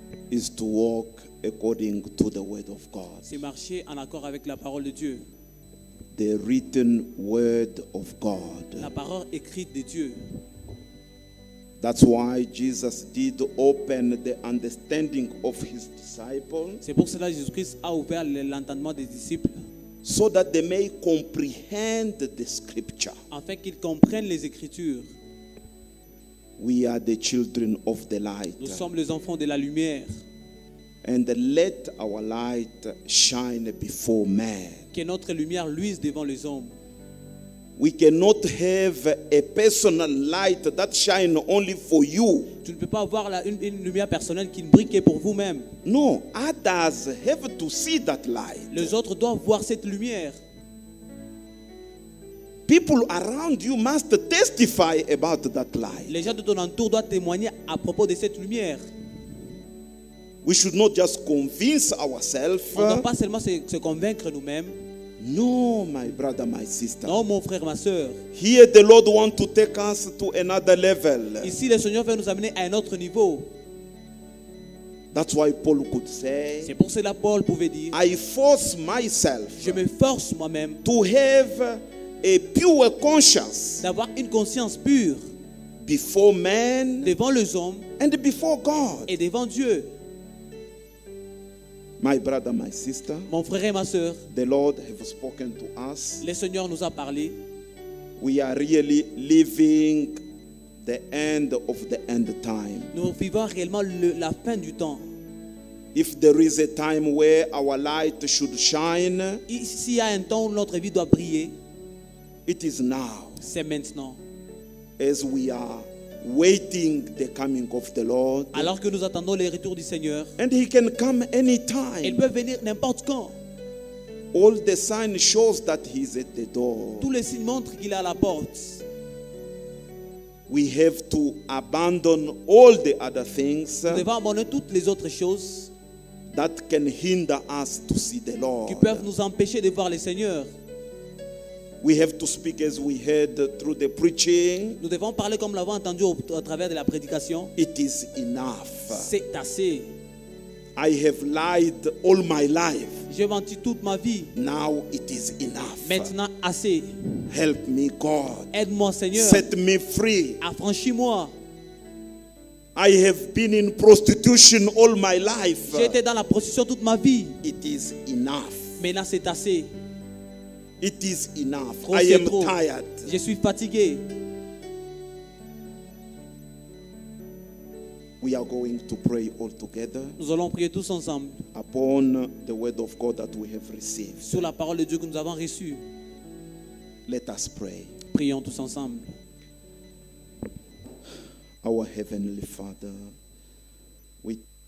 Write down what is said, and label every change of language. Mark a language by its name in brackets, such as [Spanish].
[English] is to walk according to the word of God, [French] c'est marcher en accord avec la parole de Dieu. [English] the written word of God. [French] La parole écrite de Dieu. [English] That's why Jesus did open the understanding of his disciples [French] C'est pour cela que Jésus-Christ a ouvert l'entendement des disciples, [English] so that they may comprehend the scripture. [French] afin qu'ils comprennent les Écritures. [English] We are the children of the light, [French] Nous sommes les enfants de la lumière. [English] and let our light shine before man. [French] Que notre lumière luise devant les hommes. [English] We cannot have a personal light that shine only for you. [French] Tu ne peux pas avoir une lumière personnelle qui ne brille que pour vous-même. [English] No, others have to see that light. [French] Les autres doivent voir cette lumière. [English] People around you must testify about that light. [French] Les gens de ton entour doivent témoigner à propos de cette lumière. [English] We should not just convince ourselves. [French] On ne doit pas seulement se convaincre nous-mêmes. [English] No, my brother, my sister. [French] Non, mon frère, ma soeur. [English] Here the Lord wants to take us to another level. [French] Ici, le Seigneur veut nous amener à un autre niveau. [English] That's why Paul could say, [French] C'est pour cela que Paul pouvait dire, [English] I force myself [French] je me force moi-même [English] to have a pure conscience [French] d'avoir une conscience pure [English] before men [French] devant les hommes [English] and before God. [French] et devant Dieu. [English] My brother, my sister, [French] Mon frère et ma soeur, [English] the Lord have spoken to us. [French] le Seigneur nous a parlé. [English] We are really living the end of the end time. [French] Nous vivons réellement la fin du temps. [English] If there is a time where our light should shine, [French] S'il y a un temps où notre vie doit briller, [English] it is now, [French] c'est maintenant. [English] as we are waiting the coming of the Lord. [French] Alors que nous attendons le retour du Seigneur, [English] And he can come [French] il [English] anytime. [French] peut venir n'importe quand. [English] All the sign shows that he's at the door. [French] Tous les signes montrent qu'il est à la porte. [English] We have to abandon all the other things [French] Nous devons abandonner toutes les autres choses [English] that can hinder us to see the Lord. [French] qui peuvent nous empêcher de voir le Seigneur. [English] We have to speak as we heard through the preaching. [French] Nous devons parler comme nous l'avons entendu à travers de la prédication. [English] It is enough. [French] C'est assez. [English] I have lied all my life. [French] J'ai menti toute ma vie. [English] Now it is enough. [French] Maintenant, assez. [English] Help me, God. [French] Aide-moi, Seigneur. [English] Set me free. [French] Affranchis-moi. [English] I have been in prostitution all my life. [French] J'ai été dans la prostitution toute ma vie. [English] It is enough. [French] Maintenant, c'est assez. [English] It is enough. [French] Trop, [English] I [French] c'est [English] am [French] trop. [English] tired. [French] Je suis fatigué. [English] We are going to pray all together [French] Nous allons prier tous ensemble [English] upon the word of God that we have received. [French] sur la parole de Dieu que nous avons reçue. [English] Let us pray. [French] Prions tous ensemble. [English] Our Heavenly Father, we